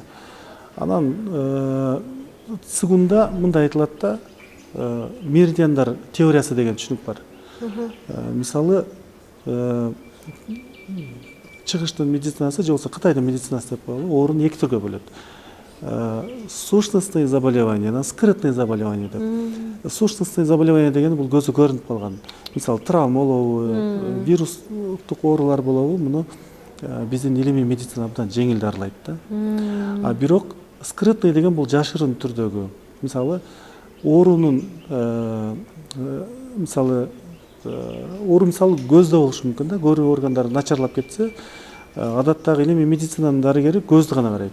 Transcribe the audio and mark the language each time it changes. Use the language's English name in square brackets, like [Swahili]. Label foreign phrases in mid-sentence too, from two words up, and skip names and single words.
[Kyrgyz] Анан цигунда мындай айтылат да, меридиандар теориясы деген түшүнүк бар. Мисалы чыгыштын медицинасы же болбосо Кытайдын медицинасы деп коелу, ооруну эки түргө бөлөт. [Russian] Сущностные заболевания, скрытные заболевания деп. Сущностные заболевания [Kyrgyz] деген бул көзү көрүнүп калган. Мисалы травма болобу, вирустук оорулар болобу, муну биздин илимий медицина абдан жеңил дарылайт да. Бирок скрытный деген бул жашырын түрдөгү. Мисалы оорунун оору мисалы көздө болушу мүмкүн да, көрүү органдары начарлап кетсе, адаттагы илимий медицинанын дарыгери көздү гана карайт.